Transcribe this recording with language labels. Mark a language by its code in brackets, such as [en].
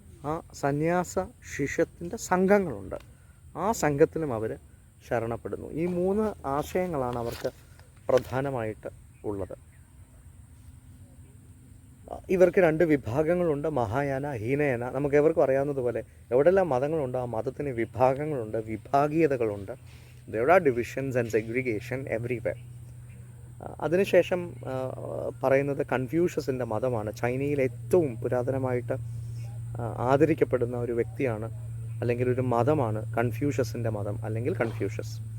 [ml] ആ സന്യാസ ശിഷ്യത്തിൻ്റെ സംഘങ്ങളുണ്ട്. ആ സംഘത്തിലും അവർ ശരണപ്പെടുന്നു. ഈ 3 ആശയങ്ങളാണ് അവർക്ക് പ്രധാനമായിട്ട് ഉള്ളത്. ഇവർക്ക് 2 വിഭാഗങ്ങളുണ്ട്, മഹായാന, ഹീനയാന. നമുക്ക് എവർക്കും അറിയാവുന്നതുപോലെ എവിടെല്ലാം മതങ്ങളുണ്ട് ആ മതത്തിന് വിഭാഗങ്ങളുണ്ട്, വിഭാഗീയതകളുണ്ട്. [en] there are divisions and segregation everywhere. [ml] അതിനുശേഷം പറയുന്നത് കൺഫ്യൂഷ്യസിൻ്റെ മതമാണ്. ചൈനയിൽ ഏറ്റവും പുരാതനമായിട്ട് ആദരിക്കപ്പെടുന്ന ഒരു വ്യക്തിയാണ് അല്ലെങ്കിൽ ഒരു മതമാണ് കൺഫ്യൂഷ്യസിൻ്റെ മതം അല്ലെങ്കിൽ കൺഫ്യൂഷ്യസ്.